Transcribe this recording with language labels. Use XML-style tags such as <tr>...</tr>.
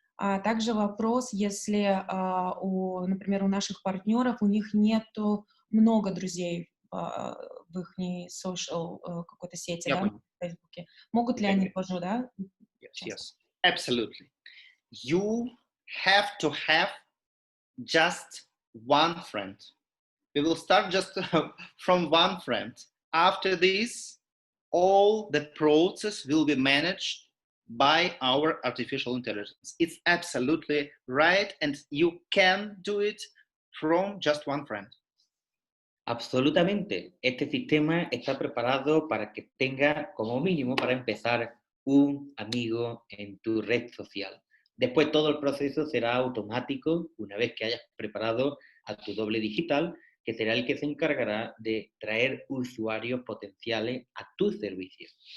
<ru>Также вопрос, если, например, у наших партнеров, у них нету много друзей в их social какой-то сети, да, в Фейсбуке. Могут ли они тоже, да?</ru> <en>Yes, absolutely. You have to have just one friend. We will start just from one friend. After this, all the process will be managed by our artificial intelligence. It's absolutely right, and you can do it from just one friend.</en> <es>Absolutamente. Este sistema está preparado para que tenga como mínimo para empezar un amigo en tu red social. Después todo el proceso será automático una vez que hayas preparado a tu doble digital, que será el que se encargará de traer usuarios potenciales a tu servicio.</es>